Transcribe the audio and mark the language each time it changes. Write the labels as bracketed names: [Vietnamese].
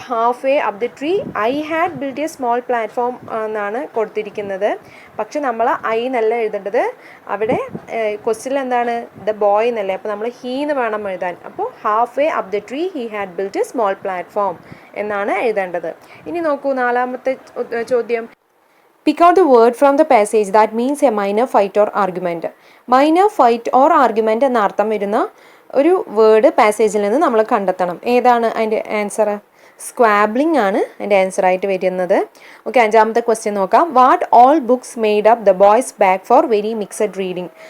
[English] half way up the tree I had build a small platform [Malayalam] എന്നാണ് കൊടുത്തിരിക്കുന്നത്. പക്ഷെ നമ്മൾ ഐ എന്നല്ല എഴുതേണ്ടത്. അവിടെ ക്വസ്റ്റ്യനിൽ എന്താണ്? ദ ബോയ് എന്നല്ലേ. അപ്പോൾ നമ്മൾ ഹീ എന്ന് വേണം എഴുതാൻ. അപ്പോൾ [English] half way up the tree he had build a small platform [Malayalam] എന്നാണ് എഴുതേണ്ടത്. ഇനി നോക്കൂ നാലാമത്തെ ചോദ്യം. [English] Pick out the word from the passage that means a minor fight or argument. Minor fight or argument [Malayalam] എന്ന അർത്ഥം വരുന്ന ഒരു വേർഡ് പാസേജിൽ നിന്ന് നമ്മൾ കണ്ടെത്തണം. ഏതാണ് അതിൻ്റെ ആൻസർ? സ്ക്വാബ്ലിംഗ് ആണ് അതിൻ്റെ ആൻസറായിട്ട് വരുന്നത്. ഓക്കെ, അഞ്ചാമത്തെ ക്വസ്റ്റ്യൻ നോക്കാം. [English] What all books made up the boy's bag for very mixed reading?